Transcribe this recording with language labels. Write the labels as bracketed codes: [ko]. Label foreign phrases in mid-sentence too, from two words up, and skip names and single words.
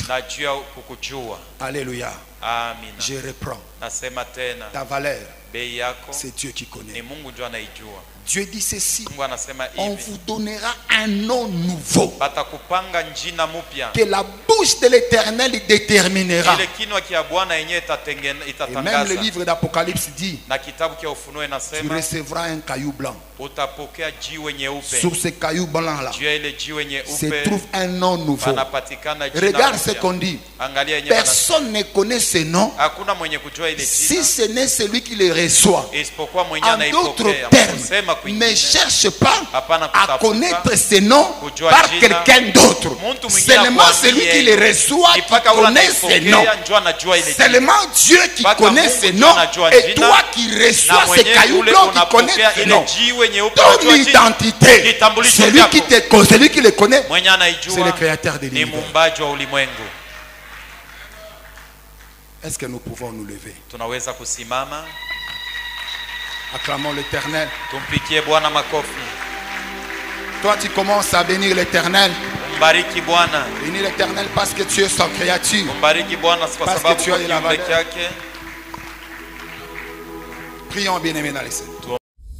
[sw] na juu ya kukujua. Alléluia. Amina. [fr] Je reprends. [sw] Nasema tena, [fr] Ta valeur, [sw] bei yako [fr] c'est Dieu qui [sw] ni [fr] connaît. [sw] Mungu ndio anaijua. [fr] Dieu dit ceci. [sw] Mungu anasema [fr] On [sw] hivi, [fr] vous donnera un nom nouveau [sw] batakupanga njina mupya, [fr] que la bouche de l'Éternel déterminera. [sw] ile kinwa kia Bwana yenyewe [fr] Et même le [sw] itatangaza. [fr] livre d'Apocalypse dit, [sw] Na kitabu kia Ufunuo [fr] tu [sw] inasema [fr] recevras un caillou blanc. [sw] utapokea jiwe nyeupe. [fr] Sur ce caillou blanc-là [sw] Juu ya ile jiwe [fr] se [sw] nyeupe [fr] trouve un nom nouveau. [sw] panapatikana jina [fr] Regarde ce [sw] mpya. [fr] qu'on dit. [sw] Angalia yenyewe anasema, [fr] Personne ne connaît ce nom [sw] hakuna mwenye kujua ile [fr] si [sw] jina [fr] ce n'est celui qui le reçoit. [sw] isipokuwa mwenye [fr] En d'autres [sw] anaipokea. [fr] termes, [sw] Kusema [fr] ne [sw] kwingine, [fr] cherche pas [sw] hapana [fr] à [sw] kutafuta [fr] connaître ce nom [sw] kujua [fr] par [sw] jina. [fr] quelqu'un d'autre. [sw] Mtu mwingine [fr] Seulement [sw] akwambie, [fr] celui qui le reçoit qui [sw] mpaka ule [fr] connaît ce nom. [sw] anaipokea ndio anajua ile jina. [fr] Seulement Dieu qui [sw] Mpaka [fr] connaît [sw] Mungu [fr] ce [sw] ndio [fr] nom [sw] anajua [fr] et [sw] jina, [fr] toi qui [sw] na [fr] reçois ce [sw] mwenyewe [fr] caillou [sw] ule [fr] blanc qui connaît [sw] unapokea [fr] ce [sw] ile [fr] nom. [sw] jiwe nyeupe [fr] Ton [sw] unajua jina. [fr] identité, [sw] Kitambulisho [fr] celui [sw] chako. [fr] qui te connaît, celui qui le connaît, [sw] Mwenye [fr] c'est le [sw] anaijua [fr] créateur de [sw] ni [fr] l'univers. [sw] muumbaji wa ulimwengu. [fr] Est-ce que nous pouvons nous lever? [sw] Tunaweza kusimama, [fr] Acclamons l'Éternel. [sw] tumpikie Bwana makofi. [fr] Toi, tu commences à bénir l'Éternel. [sw] Mbariki Bwana, [fr] Bénis l'Éternel parce que tu es sa créature. [sw] mbariki Bwana kwa [fr] Parce [sw] sababu [fr] que tu as [sw] kwa [fr] la [sw] kiumbe [fr] valeur. [sw] chake. [fr] Prions bien-aimés dans les cieux.